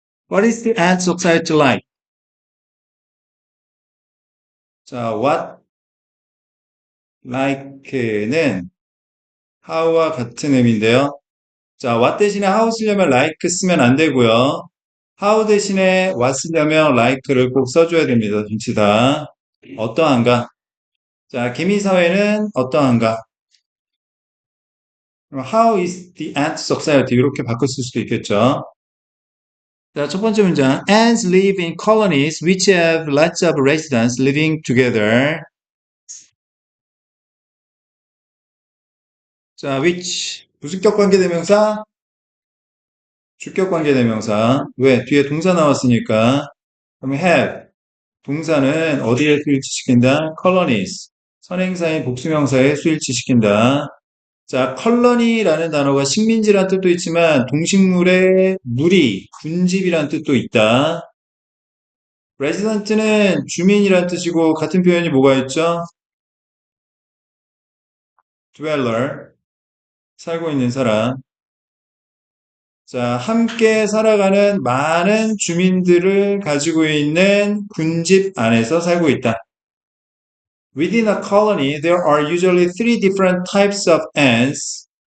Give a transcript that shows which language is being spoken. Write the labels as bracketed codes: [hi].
[en] What is the ant society like? [ko] 자, what like는 how와 같은 의미인데요. 자, what 대신에 how 쓰려면 like 쓰면 안 되고요. how 대신에 what 쓰려면 like를 꼭 써줘야 됩니다. 전치 다. 어떠한가? 자, 개미 사회는 어떠한가? [en] How is the ant society? [ko] 이렇게 바꿔 쓸 수도 있겠죠. 자, 첫 번째 문장. [en] Ants live in colonies which have lots of residents living together. [ko] 자, which 부수격 관계대명사, 주격 관계대명사. 왜? 뒤에 동사 나왔으니까. 그럼 have 동사는 어디에 수일치시킨다? colonies 선행사인 복수명사에 수일치시킨다. 자, 컬러니라는 단어가 식민지란 뜻도 있지만 동식물의 무리, 군집이란 뜻도 있다. resident는 주민이란 뜻이고 같은 표현이 뭐가 있죠? dweller, 살고 있는 사람. 자, 함께 살아가는 많은 주민들을 가지고 있는 군집 안에서 살고 있다. [en] Within a colony, there are usually three different types of ants.